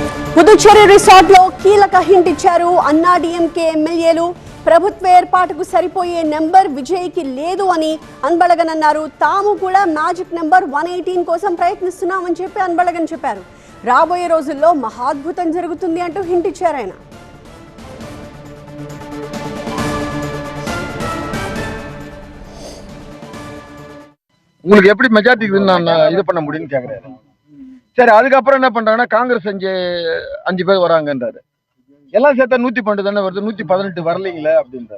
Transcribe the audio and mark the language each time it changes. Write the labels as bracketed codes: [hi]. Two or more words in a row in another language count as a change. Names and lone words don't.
[te] పుదుచ్చేరి రిసార్ట్ లో కీలక హింట్ ఇచ్చారు అన్నా డీఎంకే ఎమ్మెల్యేలు. ప్రభుత్వ ఏర్పాటుకు సరిపోయే నెంబర్ విజయ్కి లేదు అని అన్బళగన్ అన్నారు. తాము కూడా [en] magic number [te] 118 కోసం ప్రయత్నిస్తున్నామని చెప్పి అన్బళగన్ చెప్పారు. రాబోయే రోజుల్లో మహాద్భుతం జరుగుతుంది అంటూ హింట్ ఇచ్చారు ఆయన. [ta] உங்களுக்கு எப்படி மெஜாரிட்டிக்கு நான் இது பண்ண முடியும்னு கேக்குறாரு. சரி, அதுக்கப்புறம் என்ன பண்றாங்கன்னா காங்கிரஸ் 5 பேர் வராங்கன்றாரு. எல்லாம் சேர்த்தா 112 தானே வருது, 118 வரலீங்களே அப்படின்றாரு.